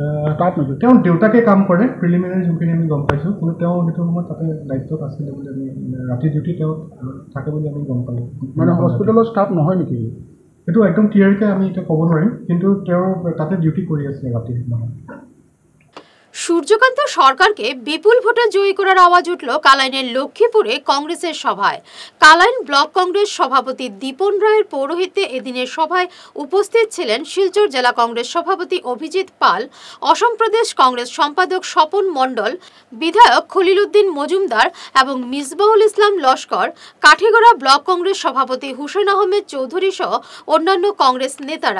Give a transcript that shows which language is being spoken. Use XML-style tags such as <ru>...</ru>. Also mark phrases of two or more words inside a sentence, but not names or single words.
<as>তাত নেকি? তেওঁ দেউতাকে কাম কৰে, প্ৰিলিমিনাৰী যোনখিনি আমি গম পাইছোঁ, কিন্তু তেওঁ সেইটো সময়ত তাতে দায়িত্বত আছিলে বুলি আমি ৰাতি ডিউটি তেওঁ থাকে বুলি আমি গম পালোঁ। মানে হস্পিটেলৰ ষ্টাফ নহয় নেকি? সেইটো একদম ক্লিয়াৰকৈ আমি এতিয়া ক'ব নোৱাৰিম, কিন্তু তেওঁ তাতে ডিউটি কৰি আছিলে ৰাতি নহয়।</as> <bn>সূর্যকান্ত সরকারকে বিপুল ভোটে জয়ী করার আওয়াজ উঠল কালাইনের লক্ষ্মীপুরে কংগ্রেসের সভায়। কালাইন ব্লক কংগ্রেস সভাপতি দীপন রায়ের পৌরোহিত্যে এদিনের সভায় উপস্থিত ছিলেন শিলচর জেলা কংগ্রেস সভাপতি অভিজিৎ পাল, অসম প্রদেশ কংগ্রেস সম্পাদক স্বপন মণ্ডল, বিধায়ক খলিল উদ্দিন মজুমদার এবং মিসবাহুল ইসলাম লস্কর, কাঠিগড়া ব্লক কংগ্রেস সভাপতি হুসেন আহমেদ চৌধুরী সহ অন্যান্য কংগ্রেস নেতারা।</bn>